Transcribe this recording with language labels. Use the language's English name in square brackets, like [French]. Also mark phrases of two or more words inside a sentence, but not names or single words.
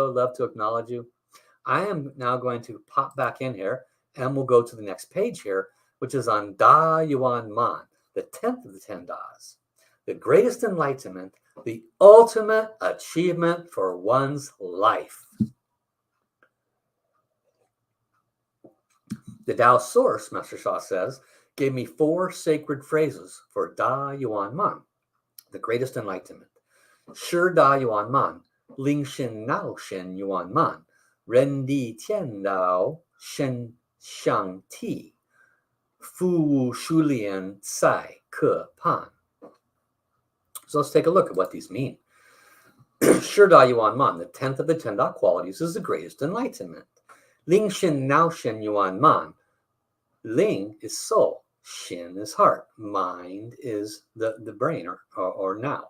[English] Love to acknowledge you. I am now going to pop back in here, and we'll go to the next page here, which is on Da Yuan Man, the 10th of the 10 Das, the greatest enlightenment, the ultimate achievement for one's life. The Tao source, Master Sha says, gave me 4 sacred phrases for Da Yuan Man, the greatest enlightenment. [Chinese] 十大圆满，灵心脑身圆满，人地天道神仙梯，服务炼才可攀. [English] So let's take a look at what these mean. [Chinese] 十大圆满, [English] the 10th of the 10 Da qualities, is the greatest enlightenment. [Chinese] 灵心脑身圆满. [English] Ling is soul, Xin is heart, mind is the brain or now.